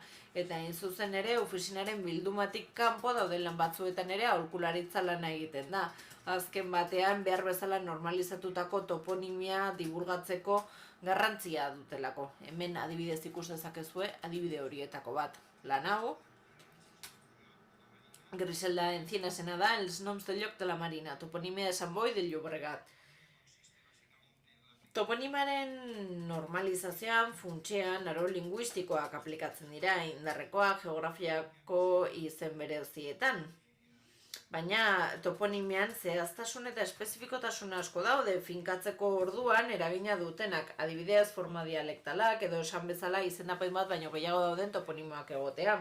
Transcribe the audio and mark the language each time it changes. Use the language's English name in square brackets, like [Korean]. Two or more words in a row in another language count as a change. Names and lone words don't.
[Basque] Eta hain zuzen ere, ofizinaren bildumatik kanpo dauden lan batzuetan ere aholkularitza lana egiten da. Azken batean, behar bezala normalizatutako toponimia divulgatzeko garrantzia dutelako. Hemen adibidez ikus dezakezue, adibide horietako bat. Lan hau, Griselda Encinesena da, Els noms del lloc de la Marina, toponimia de Sant Boi del Llobregat. Toponimaren normalizazioan funtsean aro linguistikoak aplikatzen dira, indarrekoak, geografiako izen berezietan. Baina toponimian zehaztasun eta espezifikotasun asko daude finkatzeko orduan eragina dutenak, adibidez forma dialektalak edo esan bezala izendapen bat baino gehiago dauden toponimoak egotea.